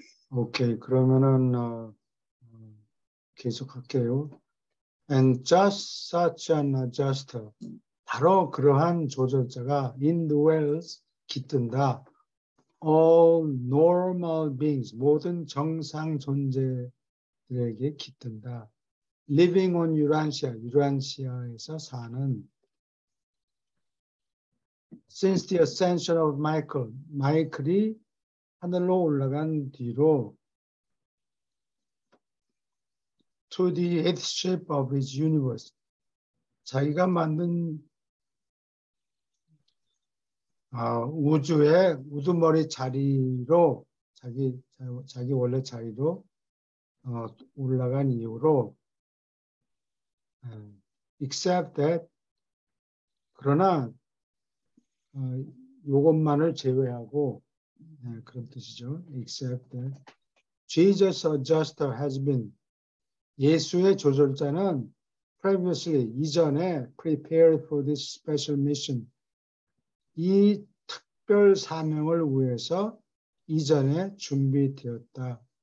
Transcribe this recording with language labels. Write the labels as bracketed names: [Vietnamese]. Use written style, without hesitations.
[Korean] 오케이, 그러면은 계속할게요. [English] And just such an adjuster [Korean] 바로 그러한 조절자가 indwells, 깃든다. [English] All normal beings, [Korean] 모든 정상 존재들에게 깃든다. [English] Living on Urantia, [Korean] 유란시아에서 사는. [English] Since the ascension of Michael, [Korean] 마이클이 하늘로 올라간 뒤로 [English] to the headship of his universe, [Korean] 자기가 만든 우주의 우두머리 자리로 자기 원래 자리로 올라간 이후로 [English] except that, [Korean] 그러나 요것만을 제외하고, 그런 뜻이죠. [English] except that Jesus adjuster has been, [Korean] 예수의 조절자는 [English] previously, [Korean] 이전에 [English] prepared for this special mission, [Korean] 이 특별 사명을 위해서 이전에 준비되었다.